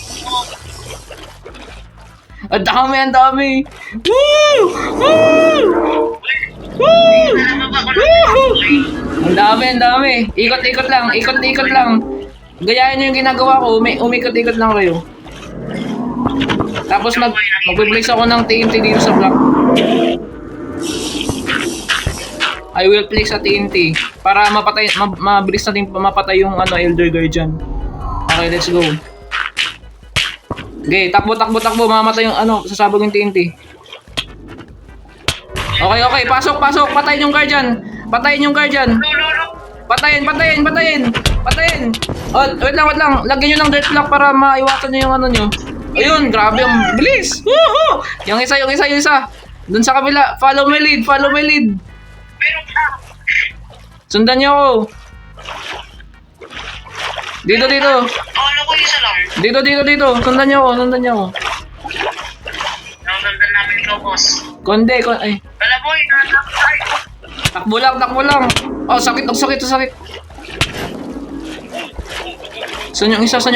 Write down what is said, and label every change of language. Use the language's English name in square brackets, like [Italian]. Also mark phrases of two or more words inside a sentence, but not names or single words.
[Filipino] Ang dami! Woo! Woo! Woo! Ang dami! Ikot-ikot lang! Gayahin nyo yung ginagawa ko, umikot-ikot lang kayo. Tapos magpe-place ako ng TNT dito sa block. [English] I will place [Filipino] sa TNT para mabilis natin mapatay yung Elder Guardian. [English] Okay, let's go. [Filipino] Okay, takbo, mamatay yung sasabog yung TNT. Okay, pasok, patayin yung Guardian. Patayin. Oh, wait lang. Lagyan nyo ng dirt block para maiwasan nyo yung nyo. Ayun, grabe ang bilis. Woohoo! Yung isa. Doon sa kabila, [English] follow my lead. [Filipino] Sundan niyo ako. Dito. Akala ko isa lang. Dito. Sundan niyo ako. Nasundan namin ikaw, boss. Ay. Wala, boy. Nakakakay. Takbo lang. Oh, sakit. Saan yung isa?